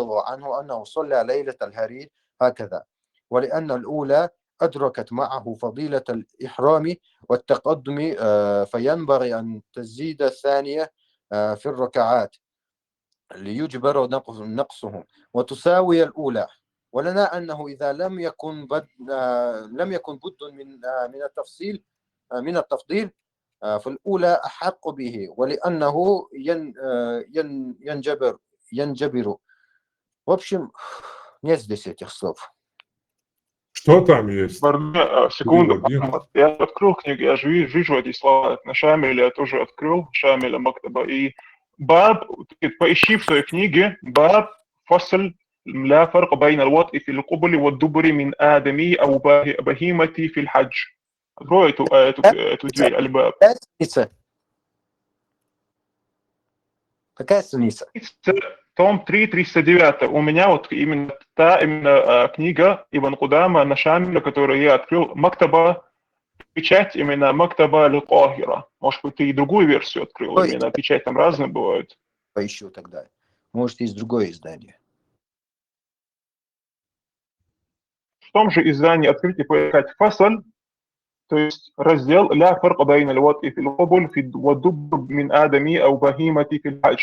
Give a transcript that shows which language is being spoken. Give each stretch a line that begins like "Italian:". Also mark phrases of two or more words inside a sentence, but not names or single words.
Arabic: الله عنه أنه صلى ليلة الهرير هكذا ولأن الأولى أدركت معه فضيلة الإحرام والتقدم فينبغي أن تزيد الثانية في الركعات ليجبر نقصهم وتساوي الأولى ولنا أنه إذا لم يكن بد من التفصيل من التفضيل فالأولى أحق به ولأنه ينجبر.
Russian: В общем, нет здесь этих слов. Что там есть? Секунду. Я открыл книгу, я же вижу эти слова. На Шамиле я тоже открыл, Шамиля Мактаба. И Баб, поищи в своей книге,
Arabic: باب فصل, لا فرق بين الوطء في القبل والدبر من آدمي أو بهيمتي في الحج.
Russian: Открой эту дверь, Аль-Баб. Какая страница? Том 3, 309. У меня вот именно книга Ибн Кудама на Шамиле, которую я открыл, Мактаба, печать именно Мактаба Аль-Кахира. Может быть, ты и другую версию открыл, именно печать там разные бывают. Поищу тогда. Может, есть другое издание. В том же издании открыть и поискать фасаль, то есть раздел
Arabic: لا فرق بين الوطء في القبل والدبر من آدمي أو بهيمة في الحج.